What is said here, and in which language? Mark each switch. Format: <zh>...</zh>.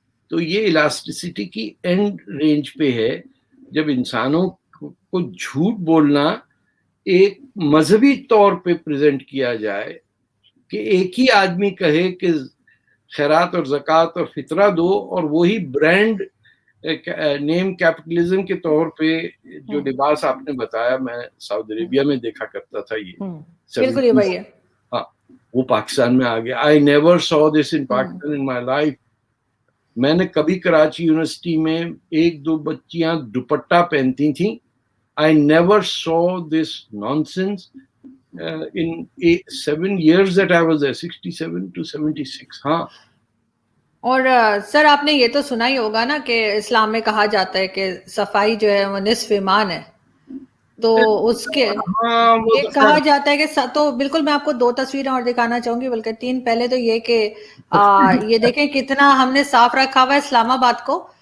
<ur>تو یہ الاسٹیسٹی کی اینڈ رینج پہ ہے جب انسانوں کو جھوٹ بولنا ایک مذہبی طور پہ پریزنٹ کیا جائے کہ ایک ہی آدمی کہے کہ خیرات اور زکوٰۃ اور فطرہ دو, اور وہی برانڈ نیم کیپٹلزم کے طور پہ جو لباس آپ نے بتایا, میں سعودی عربیہ میں دیکھا کرتا تھا, بالکل یہ وہی ہے. ہاں وہ پاکستان میں آ گیا.</ur> <en>I never saw this in Pakistan in my life.</en> <ur>میں نے کبھی کراچی یونیورسٹی میں 1-2 بچیاں دوپٹہ پہنتی تھیں.</ur> <en>I never saw this nonsense in 7 years that I was there, 67 to 76.</en> <ur>ہاں. اور سر آپ نے یہ تو سنا ہی ہوگا نا کہ اسلام میں کہا جاتا ہے کہ صفائی جو ہے وہ نصف ایمان ہے. تو اس کے یہ کہا جاتا ہے کہ تو بالکل میں آپ کو 2 تصویریں اور دکھانا چاہوں گی, بلکہ 3. پہلے تو یہ کہ یہ دیکھیں کتنا ہم نے صاف رکھا ہوا ہے اسلام آباد کو.</ur>